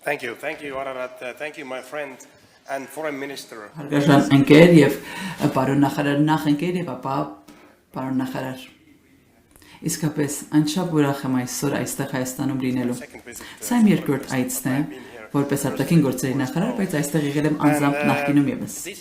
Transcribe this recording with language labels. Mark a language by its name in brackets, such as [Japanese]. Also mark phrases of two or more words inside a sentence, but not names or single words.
[English] Thank you, Ararat. Thank you, my friend and foreign minister. [Armenian] Հարգարժան ընկեր եւ պարոն նախարար նախընկեր եւ ապա պարոն նախարար իսկապես անչափ ուրախ եմ այսօր այստեղ Հայաստանում լինելու Սա իմ երկրորդ այցն է որպես արտաքին գործերի նախարար բայց այստեղ եղել եմ անձամբ նախկինում եւս